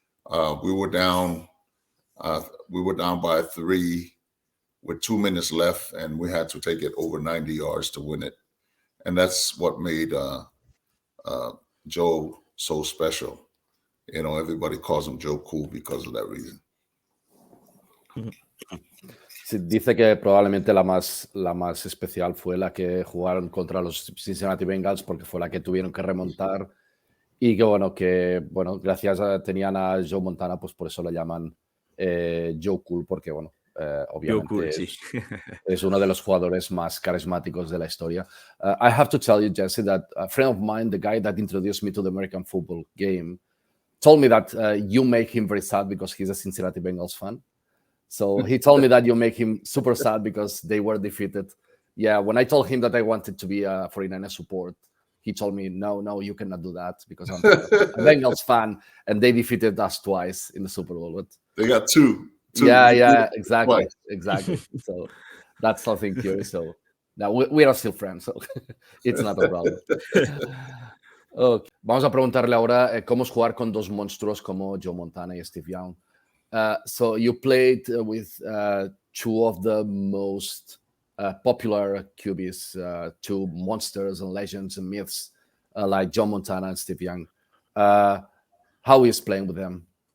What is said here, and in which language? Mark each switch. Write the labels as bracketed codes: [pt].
[en] We were down by 3 with 2 minutes left, and we had to take it over 90 yards to win it. And that's what made Joe so special. Everybody calls him Joe Cool because of that reason. [es] Sí, dice que probablemente la más especial fue la que jugaron contra los Cincinnati Bengals, porque fue la que tuvieron que remontar. Y que gracias tenían a Joe Montana, pues por eso lo llaman Joe Cool, porque Yo obviamente cool, sí. es uno de los jugadores más carismáticos de la historia. [en] I have to tell you, Jesse, that a friend of mine, the guy that introduced me to the American football game, told me that you make him very sad because he's a Cincinnati Bengals fan. So he told me that you make him super sad because they were defeated. Yeah, when I told him that I wanted to be a 49er support, he told me, no, you cannot do that because I'm a Bengals fan and they defeated us twice in the Super Bowl. But They got two. yeah, exactly. So that's something curious. So now we are still friends, so it's not a problem. Okay. [es] Vamos a preguntarle ahora cómo es jugar con dos monstruos como Joe Montana y Steve Young. [en] So you played with two of the most popular QBs, two monsters and legends and myths like Joe Montana and Steve Young. How is playing with them?